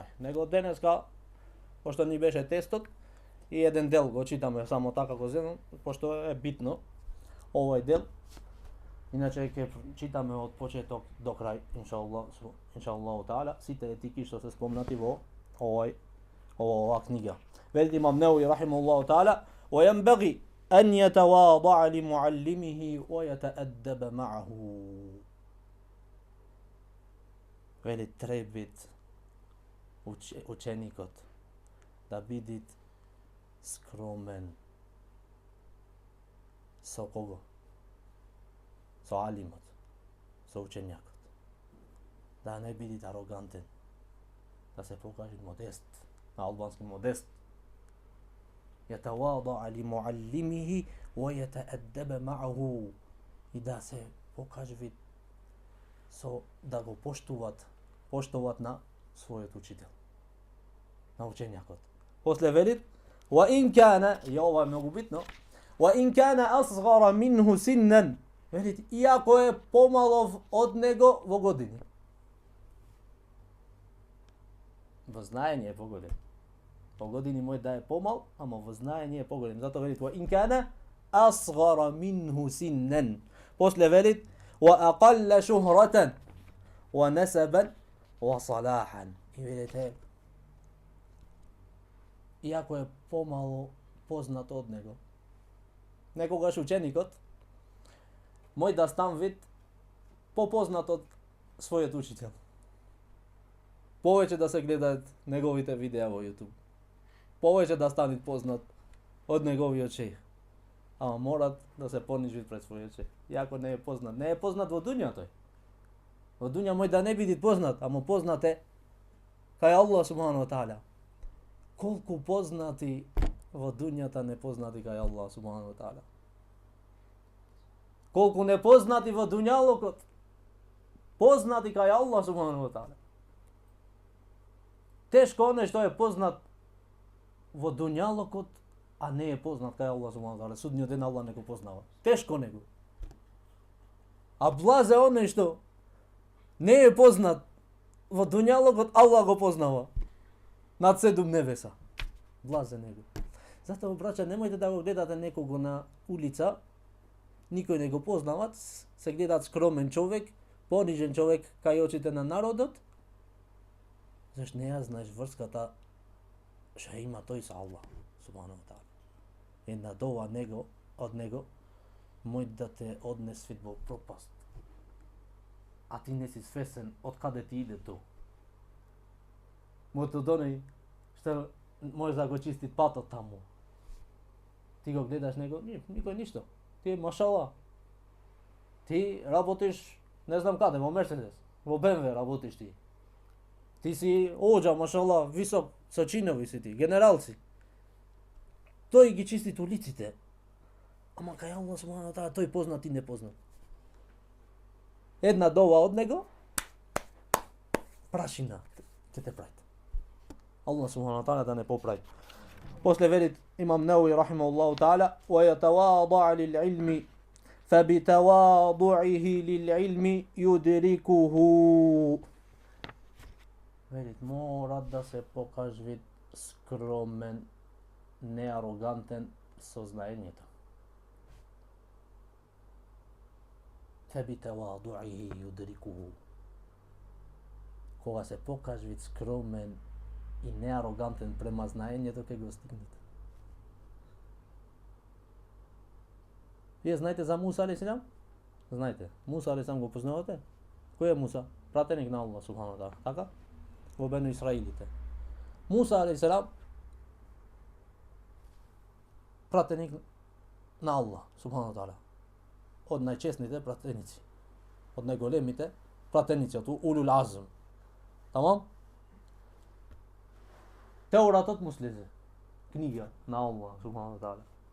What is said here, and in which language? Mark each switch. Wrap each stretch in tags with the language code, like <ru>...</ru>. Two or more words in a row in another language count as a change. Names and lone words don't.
<mk>Него денеска, пошто ни беше тестот, и еден дел го читаме само така го земам, пошто е битно овој дел. Иначе ќе читаме од почеток до крај,</mk> <ar>إن شاء الله تعالى,</ar> <mk>сите етики што се спомнати во оваа книга.</mk> <ar>Вели Имам Неуви رحمه الله تعالى: "وينبغي أن يتواضع لمعلمه ويتأدب معه."</ar> <mk>Вели требит ученикот да биде скромен со кого? Со алимот, со учењакот. Да не биде арогантен, да се покаже модест, на албански модест.</mk> <ar>يتواضع لمعلمه ويتأدب معه,</ar> <mk>и да се покаже со да го поштуват на својот учител, на учењакот. После вели:</mk> <ar>وإن كان,</ar> <mk>и ова е многу битно,</mk> <ar>وإن كان أصغر منه سنا,</ar> <mk>вели иако е помалов од него во години. Во знаење е погоден. По години мој да е помал, ама во знаење е поголем. Затоа велит:</mk> <ar>"وإن كان أصغر منه سنا."</ar> <mk>После велит:</mk> <ar>"وأقل شهرة ونسبا وصلاحا."</ar> <mk>И велите, иако е помало познат од него, некогаш ученикот мој да стан вид попознат од својот учител. Повеќе да се гледаат неговите видеа во YouTube. Повеќе да стане познат од неговиот шејх. Ама морат да се понижи пред својот шејх. Иако не е познат. Не е познат во дуња тој. Во дуња мој да не биде познат, ама познат е кај</mk> <ar>الله سبحانه وتعالى.</ar> <mk>Колку познати во дуњата непознати кај</mk> <ar>الله سبحانه وتعالى.</ar> <mk>Колку непознати во дуњалокот, познати кај</mk> <ar>الله سبحانه وتعالى.</ar> <mk>Тешко оној што е познат во дуњалокот, а не е познат кај</mk> <ar>الله سبحانه وتعالى.</ar> <mk>Судниот ден Аллах не го познава. Тешко него. А блазе оној што не е познат во дуњалокот, Аллах го познава над 7 небеса. Блазе него. Затоа, браќа, немојте да го гледате некого на улица, никој не го познават, се гледат скромен човек, понижен човек кај очите на народот, зашто не ја знаеш врската што има тој со</mk> <ar>الله سبحانه وتعالى.</ar> <mk>Една дова од него мој да те однесе во пропаст. А ти не си свесен од каде ти иде тоа. Моето доној што може да го чисти патот таму. Ти го гледаш него, никој ништо. Ти машала. Ти работиш не знам каде, во Мерцедес, во БМВ работиш ти. Ти си оџа, машала, висок, со чинови си ти, генерал си. Тој ги чисти улиците. Ама кај</mk> <ar>الله سبحانه وتعالى</ar> <mk>тој познат и непознат. Една дова од него, прашина ќе те прави.</mk> <ar>الله سبحانه وتعالى</ar> <mk>да не поправи. После велит</mk> <ar>Имам Неуви رحمه الله تعالى: "ويتواضع للعلم فبتواضعه للعلم يدركه."</ar> <mk>Велит, мора да се покаж вид скромен, неарогантен со знаењето.</mk> <ar>فبتواضعه يدركه.</ar> <mk>Кога се покаж вид скромен и неарогантен према знаењето, ќе го стигнете. Вие знаете за Муса алейхиссалам? Знаете, Муса алейхиссалам го познавате? Кој е Муса? Пратеник на</mk> <ar>الله سبحانه وتعالى,</ar> <mk>така? Во Бену Исраилите. Муса алейхиссалам пратеник на</mk> <ar>الله سبحانه وتعالى.</ar> <mk>Од најчесните пратеници, од најголемите пратеници, од</mk> <ar>أولو العزم.</ar> <mk>Тамам? Теоратот му слезе, книга на</mk> <ar>الله سبحانه وتعالى.</ar>